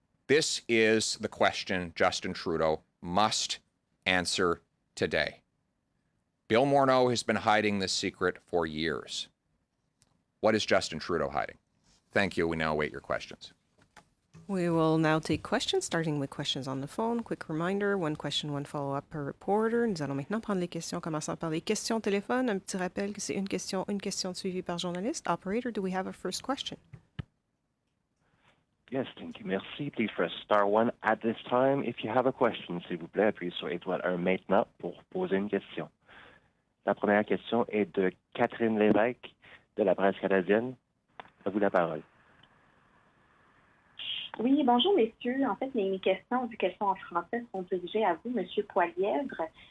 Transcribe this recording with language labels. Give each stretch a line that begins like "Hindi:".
English: This is the question Justin Trudeau must answer today. Bill Morneau has been hiding this secret for years. What is Justin Trudeau hiding? Thank you. We now await your questions. We will now take questions, starting with questions on the phone. Quick reminder, one question, one follow-up per reporter.
French: Nous allons maintenant prendre les questions, commençant par les questions au téléphone. Un petit rappel que c'est une question suivie par journaliste.
English: Operator, do we have a first question? Yes, thank you. Merci. Please press star one at this time. If you have a question,
French: s'il vous plaît, appuyez sur étoile 1 maintenant pour poser une question. La première question est de Catherine Lévesque de la presse canadienne. À vous la parole. Oui, bonjour messieurs. En fait, mes questions, vu qu'elles sont en français, sont dirigées à vous, Monsieur Poilievre.